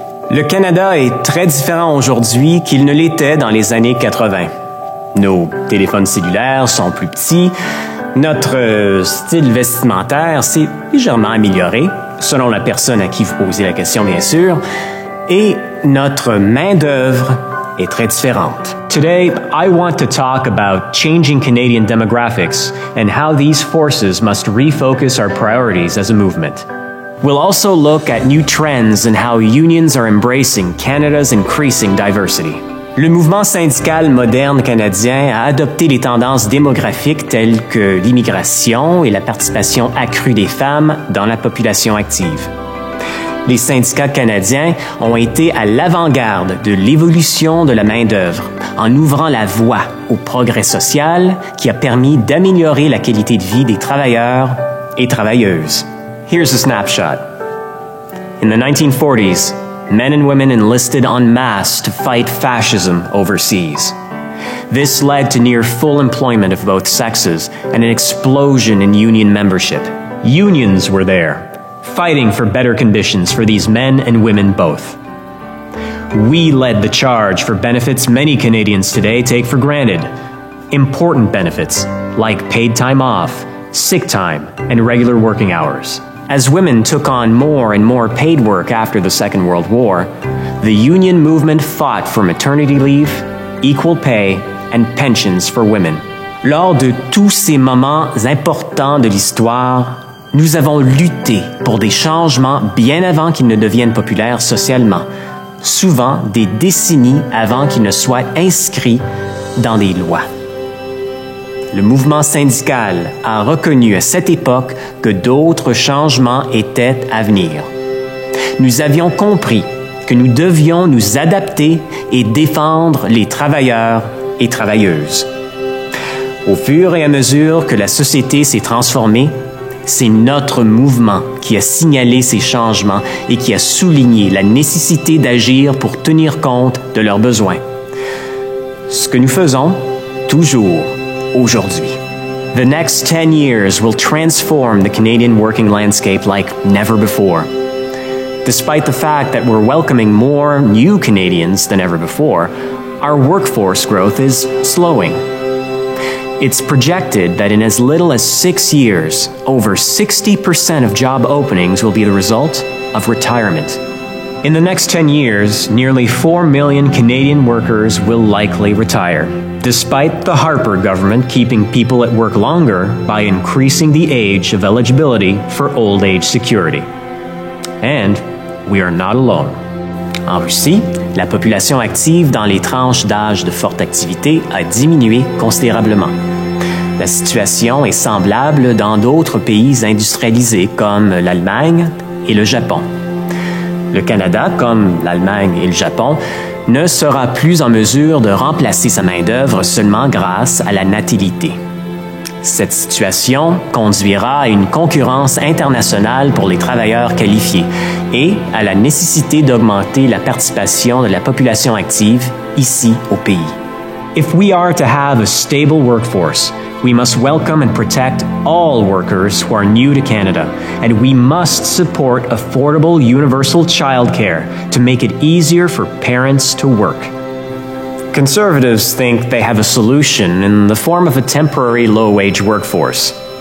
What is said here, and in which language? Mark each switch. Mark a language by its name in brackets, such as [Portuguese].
[French] Le Canada est très différent aujourd'hui qu'il ne l'était dans les années 80. Nos téléphones cellulaires sont plus petits, notre style vestimentaire s'est légèrement amélioré, selon la personne à qui vous posez la question bien sûr, et notre main-d'œuvre est très différente. [English] Today, I want to talk about changing Canadian demographics and how these forces must refocus our priorities as a movement. We'll also look at new trends and how unions are embracing Canada's increasing diversity. [French] Le mouvement syndical moderne canadien a adopté les tendances démographiques telles que l'immigration et la participation accrue des femmes dans la population active. Les syndicats canadiens ont été à l'avant-garde de l'évolution de la main-d'œuvre en ouvrant la voie au progrès social qui a permis d'améliorer la qualité de vie des travailleurs et travailleuses. [English] Here's a snapshot. In the 1940s, men and women enlisted en masse to fight fascism overseas. This led to near full employment of both sexes and an explosion in union membership. Unions were there, fighting for better conditions for these men and women both. We led the charge for benefits many Canadians today take for granted. Important benefits like paid time off, sick time, and regular working hours. As women took on more and more paid work after the Second World War, the union movement fought for maternity leave, equal pay, and pensions for women. [French] Lors de tous ces moments importants de l'histoire, nous avons lutté pour des changements bien avant qu'ils ne deviennent populaires socialement, souvent des décennies avant qu'ils ne soient inscrits dans des lois. Le mouvement syndical a reconnu à cette époque que d'autres changements étaient à venir. Nous avions compris que nous devions nous adapter et défendre les travailleurs et travailleuses. Au fur et à mesure que la société s'est transformée, c'est notre mouvement qui a signalé ces changements et qui a souligné la nécessité d'agir pour tenir compte de leurs besoins. Ce que nous faisons toujours aujourd'hui. [English] The next 10 years will transform the Canadian working landscape like never before. Despite the fact that we're welcoming more new Canadians than ever before, our workforce growth is slowing. It's projected that in as little as 6 years, over 60% of job openings will be the result of retirement. In the next 10 years, nearly 4 million Canadian workers will likely retire, despite the Harper government keeping people at work longer by increasing the age of eligibility for old age security. And we are not alone. [French] En Russie, la population active dans les tranches d'âge de forte activité a diminué considérablement. La situation est semblable dans d'autres pays industrialisés comme l'Allemagne et le Japon. Le Canada, comme l'Allemagne et le Japon, ne sera plus en mesure de remplacer sa main-d'œuvre seulement grâce à la natalité. Cette situation conduira à une concurrence internationale pour les travailleurs qualifiés et à la nécessité d'augmenter la participation de la population active ici au pays. [English] If we are to have a stable workforce, we must welcome and protect all workers who are new to Canada, and we must support affordable universal childcare to make it easier for parents to work. Conservatives think they have a solution in the form of a temporary low-wage workforce.